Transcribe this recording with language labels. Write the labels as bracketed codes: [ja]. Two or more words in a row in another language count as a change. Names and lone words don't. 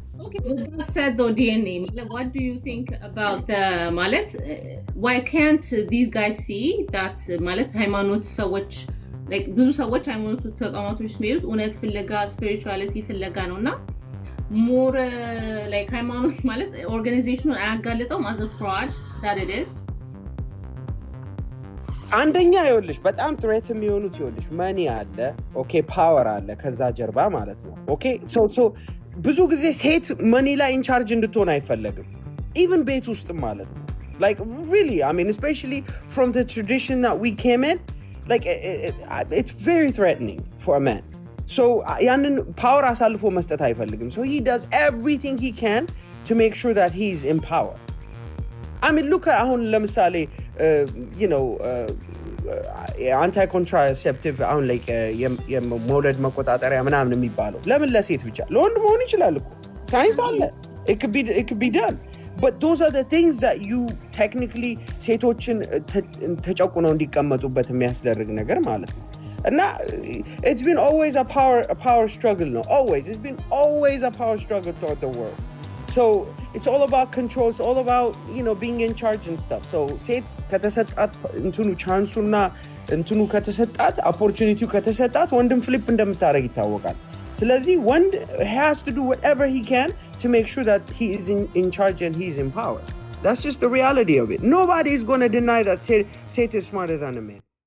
[en] Okay, with that said though, DNA, what do you think about the Malet? Why can't these guys see that Malet [am] ሃይማኖት ሰዎች like ብዙ ሰዎች ሃይማኖት ተቋማቶች የሚሉት እውነት ፍለጋ spirituality ፍለጋ ነውና [en] more like [am] ሃይማኖት ማለት ኦርጋናይዜሽኑን አያጋልጠውም [en] as a fraud that it is [am] አንደኛ ይኸውልሽ በጣም ትሬት የሚሆኑት ይኸውልሽ ማኒ አለ ኦኬ ፓወር አለ ከዛ ጀርባ ማለት ነው [en] okay so [am] ብዙ ጊዜ ሴት ማኒ ላይ ኢንቻርጅ እንድትሆን አይፈለግም even ቤት ውስጥ ማለት ነው [en] like really I mean especially from the tradition that we came in like it's very threatening for a man so [am] ያንን ፓወር አሳልፎ መስጠት አይፈልግም [en] so he does everything he can to make sure that he's in power I mean look at [am] አሁን ለምሳሌ [en] you know anti-contraceptive አሁን like [am] የመውለድ መቆጣጠሪያ ምናምን የሚባለው ለምን ለሴት ብቻ ለወንድ መሆን ይችላል እኮ ሳይንስ አለ [en] it could be done but those are the things that you technically [am] ሴቶችን ተጨቁነው እንዲቀመጡበት የሚያስደርግ ነገር ማለት ነው እና [en] it's been always a power struggle no always it's been always a power struggle throughout the world so it's all about control it's all about you know being in charge and stuff so [am] ሴት ከተሰጣት እንትኑ ቻንሱና እንትኑ ከተሰጣት [en] opportunity [am] ከተሰጣት ወንድም ፍሊፕ እንደምታረግ ይታወቃል ስለዚህ ወንድ [en] has to do whatever he can to make sure that he is in charge and he is in power that's just the reality of it nobody is going to deny that ሴት is smarter than a man